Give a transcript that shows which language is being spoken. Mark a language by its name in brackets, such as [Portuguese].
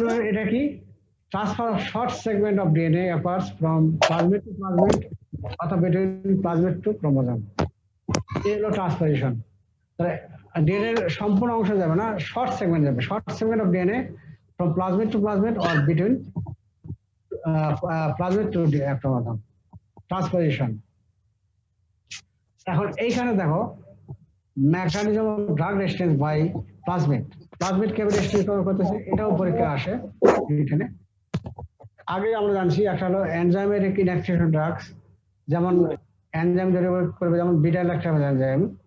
[Bangla] এটা কি, [English] transfer of short segment of DNA appears from plasmid to plasmid [Bangla] অথবা [English] Between plasmid to chromosome. [Bangla] এই হলো ট্রান্সপোজিশন। তাহলে ডিএনএ সম্পূর্ণ অংশ যাবে না, শর্ট সেগমেন্ট যাবে। [English] Short segment of DNA from plasmid to plasmid or between plasmid to chromosome, transposition. [Bangla] এখন এইখানে দেখো, [English] mechanism of drug resistance by plasmid [Bangla] K resistance করতেছে, এটাও পরীক্ষা আসে এখানে। আগে আমরা জানছি একটা হলো এনজাইমেটিক ইনঅ্যাক্টিভেশন ড্রাগস, যেমন এনজাইম ডেরিভেট করবে, যেমন বিটা ল্যাকটেজ এনজাইম।